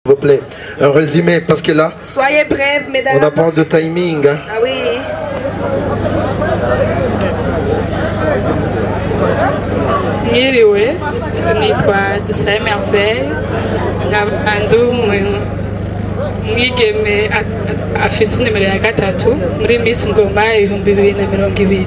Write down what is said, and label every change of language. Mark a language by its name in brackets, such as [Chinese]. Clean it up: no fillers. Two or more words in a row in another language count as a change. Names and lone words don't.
[French] S'il vous plaît, un résumé, parce que là, soyez brèves, mesdames. On n'a pas de timing. Hein. Ah oui. [Rundi] Mwiriwe, nitwa Dusabe Merveille, nkaba umwigeme afise nimero ya gatatu muri Miss Ngoma 2020.